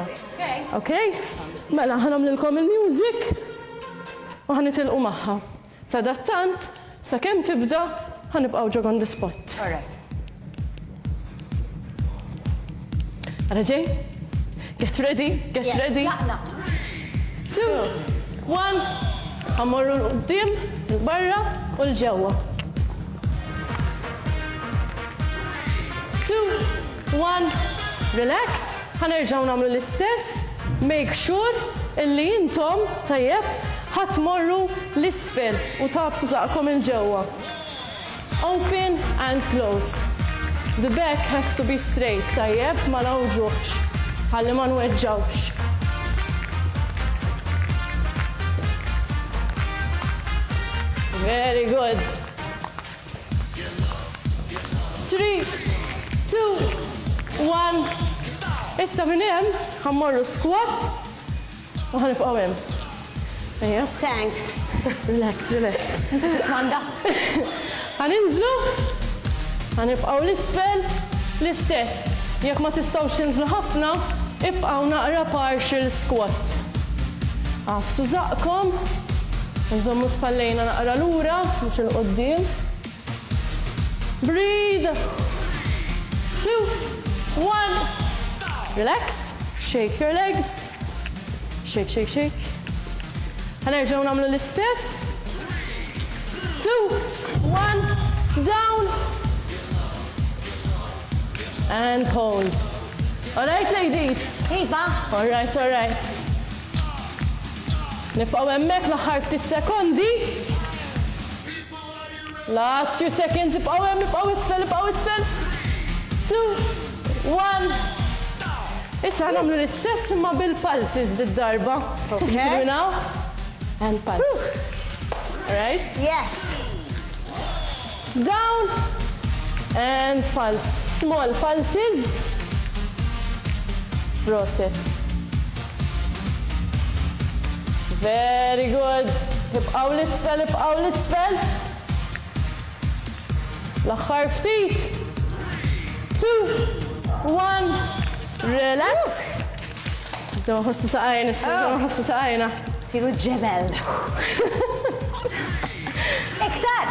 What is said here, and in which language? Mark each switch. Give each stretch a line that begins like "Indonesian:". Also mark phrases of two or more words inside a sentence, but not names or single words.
Maltese: Okay? Mela ħanamlilkom il-music u ħanitilqu magħha. Sadattant, sakemm tibda ħanibqgħu
English: jog on the spot. All right.
Maltese: Raġej?
English: Get ready, get ready.
Maltese: 2, 1, ħammorru l-qoddim, l-barra u l-ġewwa. 2, 1, relax. Ħanerġgħu nagħmlu l-istess.
English: Make sure
Maltese: illi intom tajjeb ħatmorru l-isfel u tabsu saqkom il-ġewwa.
English: Open and close. The back has to be straight,
Maltese: tajjeb ma nawġuħx, ħalli ma nweġġawx.
English: Very good. 3, 2, 1.
Maltese: Issa minn hemm ħammorru squat u ħanibqgħu hemm. Tajjeb.
English: Thanks. Relax, relax.
Maltese: Manda. Ħaninżlu. Ħanibqgħu l-isfel l-istess. Jekk ma tistgħux tinżlu ħafna, ibqgħu naqra
English: partial squat.
Maltese: Għafsu żaqkom, nżommu spallejna naqra lura, mhux il-qoddim.
English: Breathe. 2, 1. Relax. Shake your legs. Shake, shake, shake.
Maltese: Ħanerġgħu nagħmlu l-istess. 2, 1,
English: down. And hold. All right, ladies?
Maltese: Iva.
English: All right, all right.
Maltese: Nibqgħu hemmhekk l-aħħar ftit sekondi.
English: Last few seconds,
Maltese: ibqgħu hemm, ibqgħu isfel. 2, 1. Issa nagħmlu l-istess imma bil-pulses dit-darba.
English: Okay. Now and pulse. All right? Yes. Down and pulse. Small pulses. Proset. Very good.
Maltese: Ibqaw l-isfel, ibqaw l-isfel. L-aħħar ftit. 2, 1, relax. Dom ħossu saqajna, dom ħossu saqajna. Siru ġebel. Iktar.